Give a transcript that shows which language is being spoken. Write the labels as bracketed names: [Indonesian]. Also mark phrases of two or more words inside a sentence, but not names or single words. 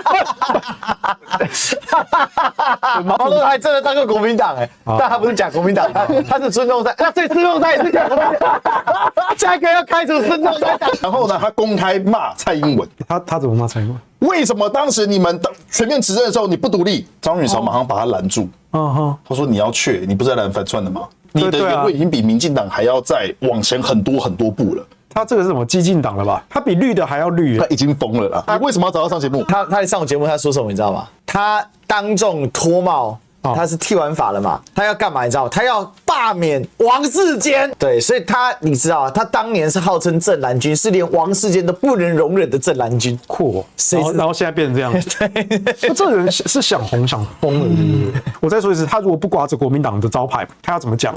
[Chinese] 毛澤東還真的當過國民黨但他不是假國民黨，他是孫中山。那所以孫中山也是假國民黨，下一個要開除孫中山。然後呢，他公開罵蔡英文，他怎麼罵蔡英文？為什麼當時你們全面執政的時候你不獨立？張宇韶馬上把他攔住，他說你要去，你不是在攔反串的嗎？你的言論已經比民進黨還要再往前很多很多步了。他這個是什麼激進黨了吧？他比綠的還要綠，他已經瘋了啦！你為什麼要找他上節目？他上我節目，他說什麼你知道嗎？他當眾脫帽。他是剃完髮了嘛？他要幹嘛？你知道嗎？他要罷免王世堅。對，所以你知道，他當年是號稱正藍軍，是連王世堅都不能容忍的正藍軍。酷，然後現在變成這樣。對，這個人是想紅想瘋了。我再說一次，他如果不掛着國民黨的招牌，他要怎麼講？